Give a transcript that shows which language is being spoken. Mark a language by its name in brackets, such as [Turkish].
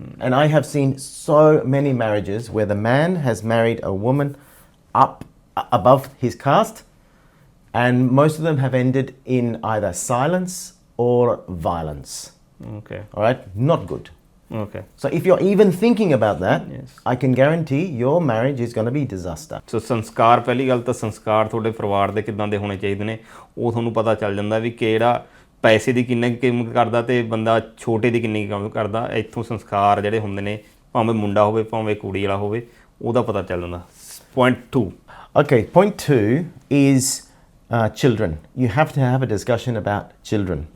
[English] And I have seen so many marriages where the man has married a woman up above his caste, and most of them have ended in either silence or violence. Okay. All right? Not good. Okay. So if you're even thinking about that, Yes. I can guarantee your marriage is going to be disaster. [Punjabi] ਸੋ ਸੰਸਕਾਰ, ਪਹਿਲੀ ਗੱਲ ਤਾਂ ਸੰਸਕਾਰ ਤੁਹਾਡੇ ਪਰਿਵਾਰ ਦੇ ਕਿੱਦਾਂ ਦੇ ਹੋਣੇ ਚਾਹੀਦੇ ਨੇ, ਉਹ ਤੁਹਾਨੂੰ ਪਤਾ ਚੱਲ ਜਾਂਦਾ ਵੀ ਕਿਹੜਾ ਪੈਸੇ ਦੀ ਕਿੰਨੀ ਕੀਮਤ ਕਰਦਾ ਤੇ ਬੰਦਾ ਛੋਟੇ ਦੀ ਕਿੰਨੀ ਕੀਮਤ ਕਰਦਾ। ਇੱਥੋਂ ਸੰਸਕਾਰ ਜਿਹੜੇ ਹੁੰਦੇ ਨੇ, ਭਾਵੇਂ ਮੁੰਡਾ ਹੋਵੇ ਭਾਵੇਂ ਕੁੜੀ ਵਾਲਾ ਹੋਵੇ, ਉਹਦਾ ਪਤਾ ਚੱਲ ਜਾਂਦਾ। [English] Point 2. Okay, point 2 is children. You have to have a discussion about children,